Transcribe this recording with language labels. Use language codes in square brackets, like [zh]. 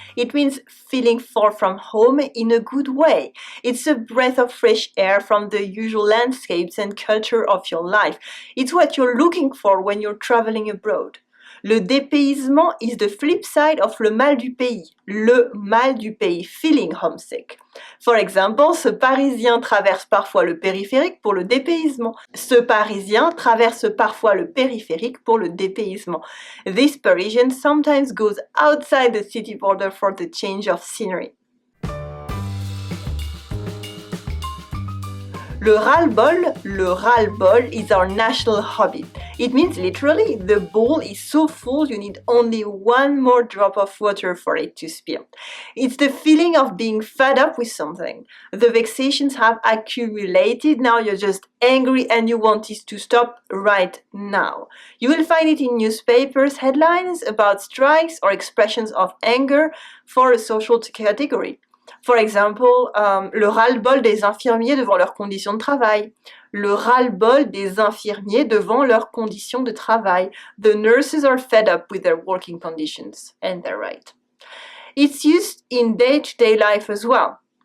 [en] It means feeling far from home in a good way. It's a breath of fresh air from the usual landscapes and culture of your life. It's what you're looking for when you're traveling abroad. Le dépaysement is the flip side of [fr] le mal du pays. Le mal du pays, [en] feeling homesick. For example, [fr] ce Parisien traverse parfois le périphérique pour le dépaysement. Ce Parisien traverse parfois le périphérique pour le dépaysement. [en] This Parisian sometimes goes outside the city border for the change of scenery. Le ras-le-bol is our national hobby. It means literally, the bowl is so full you need only one more drop of water for it to spill. It's the feeling of being fed up with something. The vexations have accumulated, now you're just angry and you want it to stop right now. You will find it in newspapers, headlines about strikes or expressions of anger for a social category. For example, [fr] le ras-le-bol des infirmiers devant leurs conditions de travail. Le ras-le-bol des infirmiers devant leurs conditions de travail. [en] The nurses are fed up with their working conditions, and they're right. It's used in day-to-day life as well.